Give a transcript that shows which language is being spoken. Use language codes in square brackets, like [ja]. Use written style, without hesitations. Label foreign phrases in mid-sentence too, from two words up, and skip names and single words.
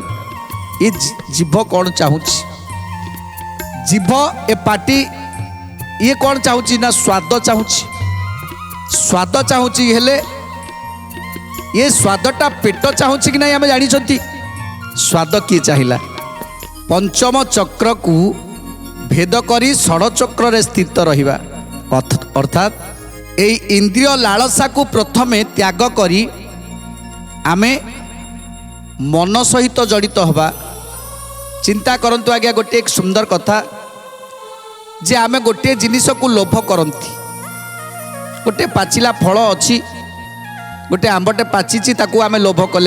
[or] ଏ ଜିଭ କ'ଣ ଚାହୁଁଛି? ଜିଭ ଏ ପାଟି ଇଏ କ'ଣ ଚାହୁଁଛି ନା ସ୍ୱାଦ ଚାହୁଁଛି। ସ୍ୱାଦ ଚାହୁଁଛି ହେଲେ ଏ ସ୍ୱାଦଟା ପେଟ ଚାହୁଁଛି କି ନାହିଁ ଆମେ ଜାଣିଛନ୍ତି। ସ୍ୱାଦ କିଏ ଚାହିଁଲା? ପଞ୍ଚମ ଚକ୍ରକୁ ଭେଦ କରି ଷଡ଼ଚକ୍ରରେ ସ୍ଥିତ ରହିବା ଅର୍ଥାତ୍ ଏଇ ଇନ୍ଦ୍ରିୟ ଲାଳସାକୁ ପ୍ରଥମେ ତ୍ୟାଗ କରି ଆମେ ମନ ସହିତ ଜଡ଼ିତ ହେବା। ଚିନ୍ତା କରନ୍ତୁ ଆଜ୍ଞା, ଗୋଟିଏ ସୁନ୍ଦର କଥା ଯେ ଆମେ ଗୋଟିଏ ଜିନିଷକୁ ଲୋଭ କରନ୍ତି। ଗୋଟିଏ ପାଚିଲା ଫଳ ଅଛି, ଗୋଟିଏ ଆମ୍ବଟେ ପାଚିଛି, ତାକୁ ଆମେ ଲୋଭ କଲେ।